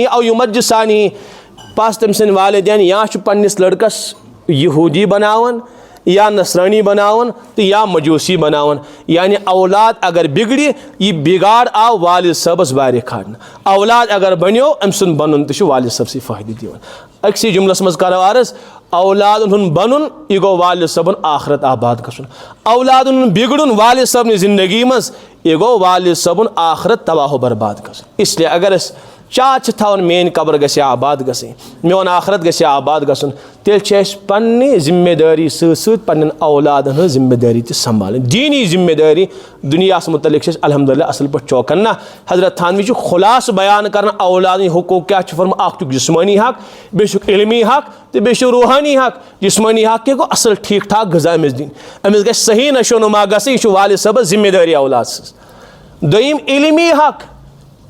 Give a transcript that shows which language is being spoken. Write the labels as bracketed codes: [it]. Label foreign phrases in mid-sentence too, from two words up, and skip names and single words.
[ar] او یُمجِسانِہی [ks] پس تٔمۍ سٕنٛدۍ والدین یا چھُ پننس لڑکس یہوٗدی بناوان یا نصرٲنی بناوان تہٕ یا مجوٗسی بناوان یعنی اولاد اگر بگڑِ یہِ بگاڑ آو والد صٲبس وارِ کھالنہٕ اولاد اگر بنیو أمۍ سُنٛد بنُن تہِ چھُ والد صٲبسٕے فٲیدٕ دِوان أکسٕے جملس منٛز کرو عرض اولادن ہُنٛد بنُن یہِ گوٚو والد صٲبُن آخرت آباد گژھُن اولادن ہُنٛد بگڑُن والد صٲبنہِ زندگی منٛز یہِ گوٚو والد صٲبُن آخرت تباہ و برباد گژھُن [ur] اس لیے [ks] اگر أسۍ چاہت چھِ تھاوان میٲنۍ قبر گژھِ ہا آباد گژھٕنۍ میون آخرت گژھِ ہا آباد گژھُن تیٚلہِ چھِ اَسہِ پننہِ ذمہ دٲری سۭتۍ سۭتۍ پننٮ۪ن اولادن ہٕنٛز ذمہ دٲری تہِ سنبھالٕنۍ دیٖنی ذمہ دٲری دُنیاہس متعلق چھِ أسۍ الحمدُاللہ اصل پٲٹھۍ چوکنا حضرت تھانوی چھُ خُلاصہٕ بیان کران اولادٕنۍ حقوٗق کیٛاہ چھُ فرمومُت اکھ چھُکھ جسمٲنی حق بیٚیہِ چھُکھ علمی حق تہٕ بیٚیہِ چھُ روحٲنی حق جسمٲنی حق کیٛاہ گوٚو اصل ٹھیٖک ٹھاک غذا أمِس دِنۍ أمِس گژھِ صحیح نشو نما گژھٕنۍ یہِ چھُ والد صٲبس ذمہ دٲری اولاد سٕنٛز دوٚیِم علمی حق